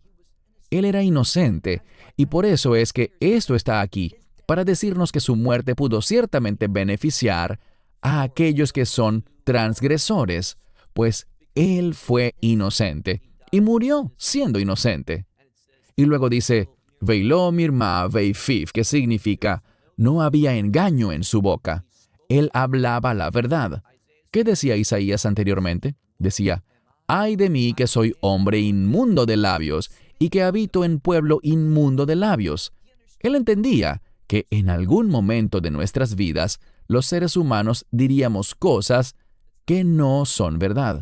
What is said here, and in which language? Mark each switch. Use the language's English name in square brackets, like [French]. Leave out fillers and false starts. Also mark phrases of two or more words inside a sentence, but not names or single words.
[Spanish] Él era inocente, y por eso es que esto está aquí, para decirnos que su muerte pudo ciertamente beneficiar a aquellos que son transgresores, pues él fue inocente, y murió siendo inocente. Y luego dice, [Hebrew] ולא מרמה בפיו, [Spanish] que significa, no había engaño en su boca. Él hablaba la verdad. ¿Qué decía Isaías anteriormente? Decía, ay de mí que soy hombre inmundo de labios, y que habito en pueblo inmundo de labios. Él entendía que en algún momento de nuestras vidas, los seres humanos diríamos cosas que no son verdad.